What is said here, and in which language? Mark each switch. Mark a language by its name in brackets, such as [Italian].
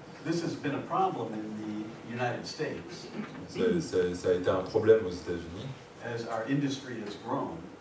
[English] This has been a problem in the United States [French] Ça a été un problème aux États-Unis [English] as our industry has grown.